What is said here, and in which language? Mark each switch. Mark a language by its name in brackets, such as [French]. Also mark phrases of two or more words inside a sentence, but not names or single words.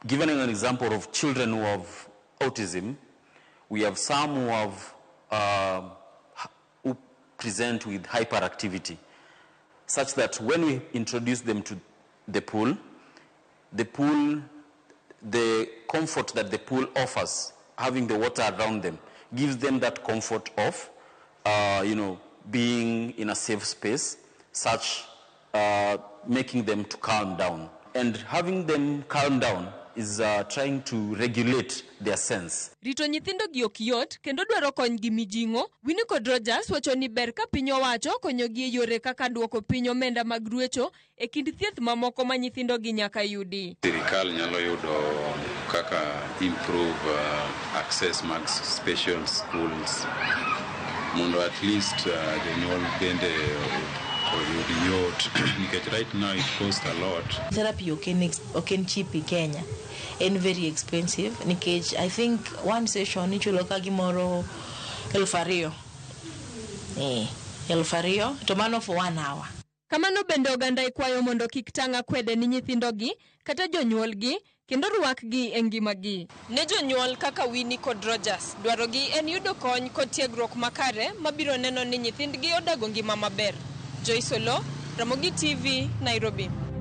[English] Given an example of children who have autism, we have some who present with hyperactivity, such that when we introduce them to the comfort that the pool offers, having the water around them, gives them that comfort of, being in a safe space, such making them to calm down. And having them calm down is trying to regulate their sense. [Luo (Kenya and Tanzania)] Rito nyithindo gi ok yot kendo dwaro kony gi mijing'o. Winnie kod Rogers wacho ni ber ka piny owacho konyogi e yore kaka duoko piny omenda mag ruecho e kind thieth mamoko ma nyithindo gi nyaka yudi. Sirikal nyalo yudo kaka [English] improve access [Luo (Kenya and Tanzania)] mag [English] special schools [Luo (Kenya and Tanzania)] mondo [English] at least [Luo (Kenya and Tanzania)] jonyuol bende oyud yot [English] because right now it costs a lot. Therapy oken cheap in Kenya and very expensive. [Luo (Kenya and Tanzania)] Nikech [English] I think one session [Luo (Kenya and Tanzania)] ichulo ka gimoro 2,000. 2,000 to mano [English] for 1 hour. [Luo (Kenya and Tanzania)] Kamano bende oganda ikwayo mondo kik tanga kwede ni nyithindogi kata jonyuolgi kendo rwakgi e ngimagi. Ne jonyuol kaka Winnie kod Rogers, dwarogi en yudo kony kod tiegruok makare mabiro neno ni nyithindgi odago ngima maber. Joyce Olo, Ramogi TV, Nairobi.